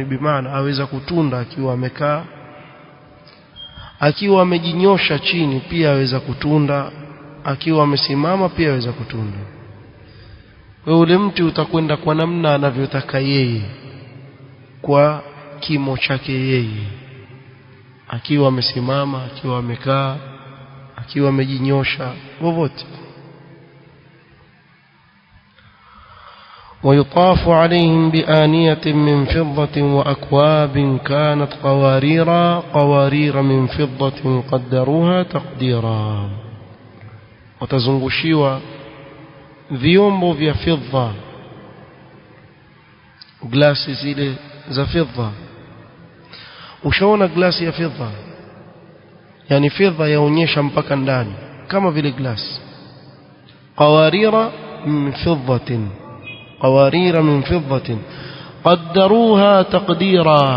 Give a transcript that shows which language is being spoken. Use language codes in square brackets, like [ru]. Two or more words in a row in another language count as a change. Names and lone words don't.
[sw] Bimaana aweza kutunda akiwa amekaa, akiwa amejinyosha chini pia aweza kutunda, akiwa amesimama pia aweza kutunda. Wewe ule mti utakwenda kwa namna anavyotaka yeye, kwa kimo chake yeye, akiwa amesimama, akiwa amekaa, akiwa amejinyosha, wote. [ar] ويطاف عليهم بآنية من فضة وأكواب كانت قوارير من فضة قدروها تقديرا. [sw] وتزنغشيوا vyombo vya fedha, glasi zile za fedha. Ushaona glasi ya fedha, yani fedha yaonyesha mpaka ndani kama vile glasi. [ar] قوارير من فضة قوارير من فضة قدروها تقديرا.